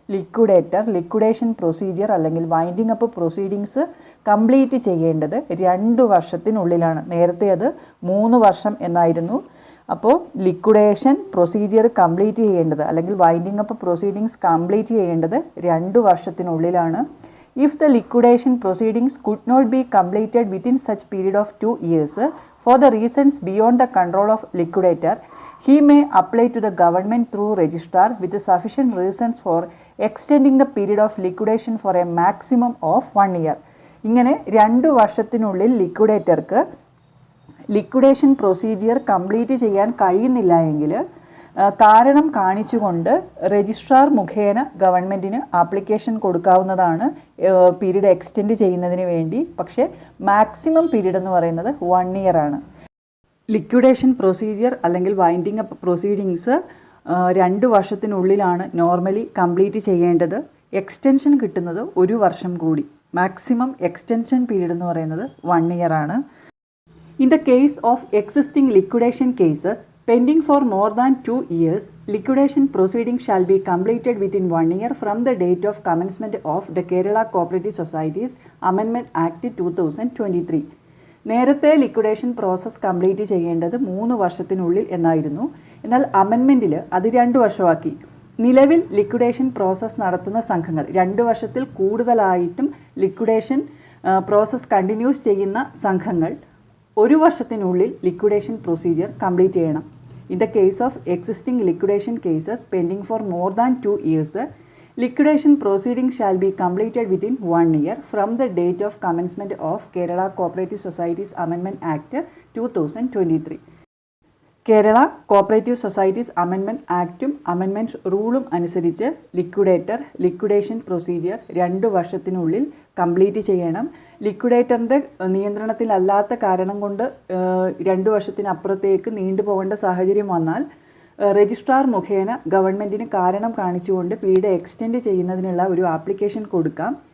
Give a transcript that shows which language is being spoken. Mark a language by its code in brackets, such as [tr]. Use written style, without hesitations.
[ml] Liquidator liquidation procedure അല്ലെങ്കിൽ winding up proceedings complete ചെയ്യേണ്ടത് 2 വർഷത്തിനുള്ളിലാണ്. നേരത്തെ അത് 3 വർഷം എന്നായിരുന്നു. അപ്പോൾ ലിക്വിഡേഷൻ പ്രൊസീജിയർ കംപ്ലീറ്റ് ചെയ്യേണ്ടത് അല്ലെങ്കിൽ വൈൻഡിങ് അപ്പ് പ്രൊസീഡിങ്സ് കംപ്ലീറ്റ് ചെയ്യേണ്ടത് 2 വർഷത്തിനുള്ളിലാണ്. [en] If the liquidation proceedings could not be completed within such period of 2 years for the reasons beyond the control of liquidator, he may apply to the government through registrar with sufficient reasons for extending the period of liquidation for a maximum of 1 year. [ml] ഇങ്ങനെ 2 വർഷത്തിനുള്ളിൽ ലിക്വിഡേറ്റർക്ക് liquidation procedure complete ചെയ്യാൻ കഴിയുന്നില്ല എങ്കിൽ കാരണം കാണിച്ചുകൊണ്ട് registrar മുഖേന ഗവൺമെൻറ്റിന് application കൊടുക്കാവുന്നതാണ് പീരീഡ് എക്സ്റ്റെൻഡ് ചെയ്യുന്നതിന് വേണ്ടി. പക്ഷേ മാക്സിമം പീരീഡ് എന്ന് പറയുന്നത് 1 ഇയർ ആണ്. ലിക്വിഡേഷൻ പ്രൊസീജിയർ അല്ലെങ്കിൽ winding up proceedings 2 വർഷത്തിനുള്ളിലാണ് normally complete ചെയ്യേണ്ടത്. എക്സ്റ്റൻഷൻ കിട്ടുന്നത് 1 വർഷം കൂടി. മാക്സിമം എക്സ്റ്റൻഷൻ പീരീഡ് എന്ന് പറയുന്നത് 1 ഇയർ ആണ്. [en] In the case of existing liquidation cases pending for more than 2 years, liquidation proceedings shall be completed within 1 year from the date of commencement of the Kerala Cooperative Societies Amendment Act 2023. [ml] നേരത്തെ liquidation process complete ചെയ്യേണ്ടത് 3 വർഷത്തിനുള്ളിൽ എന്നായിരുന്നു. എന്നാൽ അമെൻമെൻറ്റിൽ അത് 2 വർഷമാക്കി. നിലവിൽ liquidation process നടത്തുന്ന സംഘങ്ങൾ 2 വർഷത്തിൽ കൂടുതലായിട്ടും ലിക്വിഡേഷൻ പ്രോസസ്സ് കണ്ടിന്യൂസ് ചെയ്യുന്ന സംഘങ്ങൾ 1 വർഷത്തിനുള്ളിൽ ലിക്വിഡേഷൻ പ്രൊസീജിയർ കംപ്ലീറ്റ് ചെയ്യണം. [en] In the case of existing liquidation cases pending for more than 2 years, liquidation proceedings shall be completed within 1 year from the date of commencement of Kerala Cooperative Societies Amendment Act 2023. [ml] Kerala cooperative societies amendment ആക്റ്റും amendment റൂളും അനുസരിച്ച് liquidation procedure 2 വർഷത്തിനുള്ളിൽ complete ചെയ്യണം. ലിക്വിഡേറ്ററിൻ്റെ നിയന്ത്രണത്തിലല്ലാത്ത കാരണം കൊണ്ട് 2 വർഷത്തിനപ്പുറത്തേക്ക് നീണ്ടുപോകേണ്ട സാഹചര്യം വന്നാൽ registrar മുഖേന ഗവൺമെൻറ്റിന് കാരണം കാണിച്ചുകൊണ്ട് പീരീഡ് എക്സ്റ്റെൻഡ് ചെയ്യുന്നതിനുള്ള ഒരു ആപ്ലിക്കേഷൻ കൊടുക്കാം.